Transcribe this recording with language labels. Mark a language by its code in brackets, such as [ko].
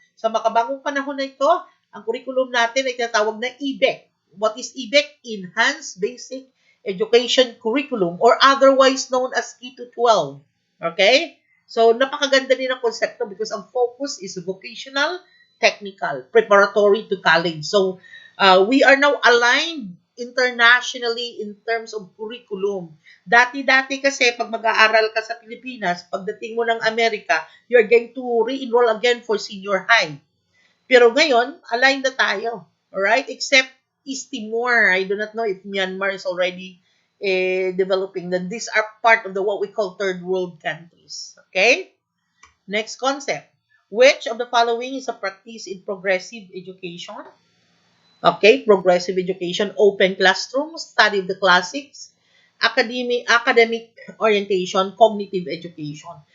[tl] Sa makabagong panahon na ito, ang curriculum natin ay tinatawag na EBEC. [en] What is EBEC? Enhanced Basic Education Curriculum or otherwise known as K-12. Okay? So, [tl] napakaganda din ang konsepto [en] because ang focus is vocational, technical, preparatory to college. So, we are now aligned internationally in terms of curriculum. [tl] Dati-dati kasi, pag mag-aaral ka sa Pilipinas, pagdating mo ng Amerika, [en] you're going to re-enroll again for senior high. [tl] Pero ngayon, aligned na tayo. [en] Alright? Except East Timor. I do not know if Myanmar is already developing. Then these are part of the what we call third world countries. Okay? Next concept. Which of the following is a practice in progressive education? Okay, progressive education, open classroom, study of the classics, academic orientation, cognitive education.